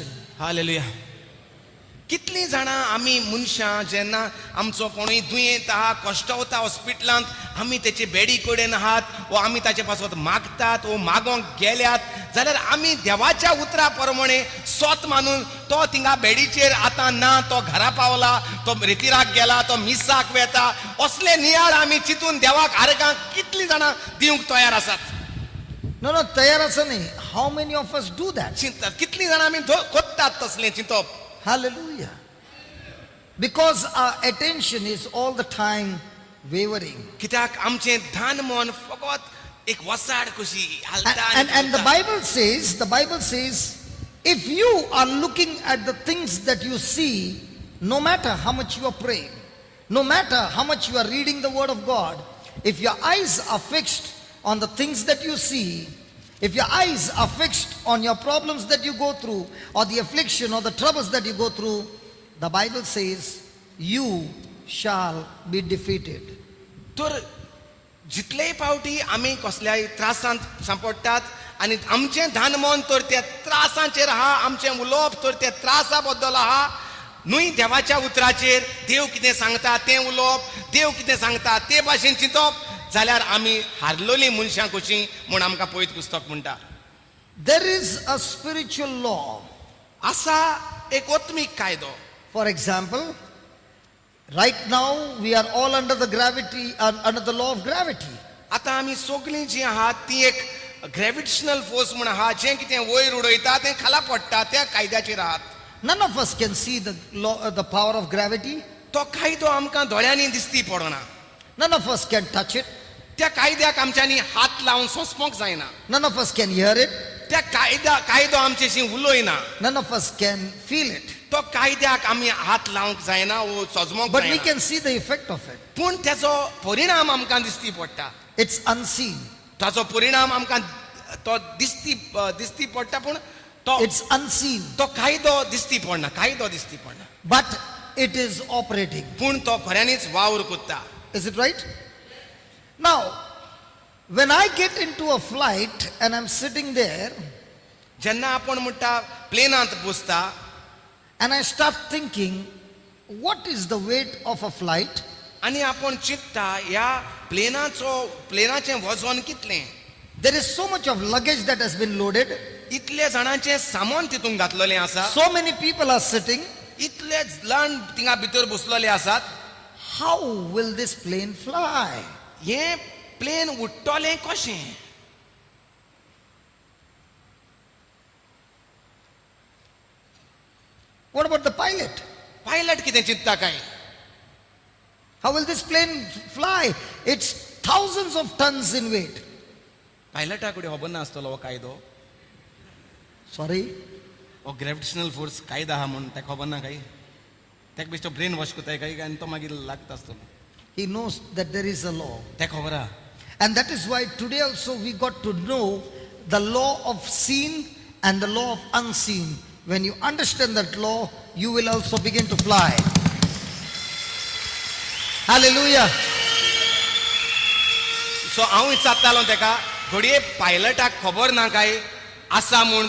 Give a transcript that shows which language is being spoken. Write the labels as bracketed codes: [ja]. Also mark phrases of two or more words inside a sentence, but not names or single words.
[kok] हालेलुया. कितलीं जाणां आमी मनशां जेन्ना आमचो कोणूय दुयेंत आहा, कश्टावता हॉस्पिटलांत, आमी तेचे बेडी कडेन आहात वो आमी ताचे पासत मागतात वो मागोंक गेल्यात जाल्यार आमी देवाच्या उतरा प्रमाणे स्वत मानून तो थिंगा बेडीचेर आतां ना, तो घरा पावला, तो रितीराक गेला, तो मिसाक वेता, असले नियाळ आमी चिंतून देवाक आर्गां कितलीं जाणां दिवंक तयार आसात? No, तयार आसा न्ही. [en] How many of us do that? [kok] चिंतात कितलीं जाणां आमी कोत्तात तसलें चिंतप? [en] Hallelujah. Because our attention is all the time wavering. [kok] कित्याक आमचें ध्यान मन फकत एक वसाड कशी हालता. [en] And the Bible says, if you are looking at the things that you see, no matter how much you are praying, no matter how much you are reading the word of God, if your eyes are fixed on the things that you see, if your eyes are fixed on your problems that you go through, or the affliction or the troubles that you go through, the Bible says, you shall be defeated. [kok] तर जितलेय फावटी आमी कसल्याय त्रासांत सांपडटात आनी आमचें ध्यान मन तर त्या त्रासांचेर आहा, आमचें उलोवप तर त्या त्रासा बद्दल आहा, न्हय देवाच्या उतराचेर देव कितें सांगता तें उलोवप, देव कितें सांगता ते भाशेन चिंतप, जाल्यार आमी हारलोलीं मनशां कशीं म्हूण आमकां पयत पुस्तक म्हणटा. [en] There is a spiritual law [kok] असा एक ओत्मीक कायदो. [en] For example, right now we are all under the gravity, under the law of gravity. [kok] आता आमी सगळीं जी आहात ती एक [en] gravitational force [kok] म्हण आहा, जें कितें वयर उडयता तें खाला पडटा त्या कायद्याचेर आहात. [en] None of us can see the law, the power of gravity. [kok] तो कायदो आमकां दोळ्यांनी दिसती पडना. [en] None of us can touch it. [kok] त्या कायद्याक आमच्यांनी हात लावन सोंसपाक जायना. [en] None of us can hear it. [kok] त्या कायदो आमचेशी उलोयना. [en] None of us can feel it. [kok] तो कायद्याक आमी हात लावंक जायना वो सोजमोंक [en] But we [kok] जायना. [en] can see the effect of it. [kok] पूण त्याचो परिणाम आमकां दिसती पडटा. [en] It's unseen. [kok] ताचो परिणाम आमकां तो दिसती पडटा, पूण तो [en] It's unseen. [kok] तो कायदो दिसती पडना. कायदो दिसती पडना, [en] But it is operating. [kok] पूण तो खऱ्यांनीच वावर कोत्ता. [en] Is it right? Now, when I get into a flight and I'm sitting there [kok] जेन्ना आपण म्हणटा प्लेनांत बसता [en] and I start thinking, what is the weight of a flight? [kok] आनी आपण चिंतता ह्या प्लेनाचें वजन कितलें. [en] There is so much of luggage that has been loaded. [kok] इतले जाणांचें सामान तितून घातलेलें आसा. [en] So many people are sitting. [kok] इतले जाण थिंगा भितर बसलेले आसात. [en] How will this plane fly? [kok] हें प्लेन उडटलें कशें. [en] What about the pilot? [kok] पायलट कितें चिंतता काय. [en] How will this plane fly? It's thousands of tons in weight. [kok] पायलटा कडेन खबर नासतलो हो कायदो. [en] Sorry? [kok] हो [en] gravitational force [kok] कायदो आहा म्हूण ताका खबर ना काय. ताका बेश्टो [en] brain wash [kok] कोताय काय आनी तो मागीर लागता आसतलो. [en] He knows that there is a law. [kok] ताका खबर आहा. [en] And that is why today also we got to know the law of seen and the law of unseen. When you understand that law, you will also begin to fly. Hallelujah. [kok] सो हांव विचारतालो ताका, घडये पायलटाक खबर ना काय आसा म्हूण.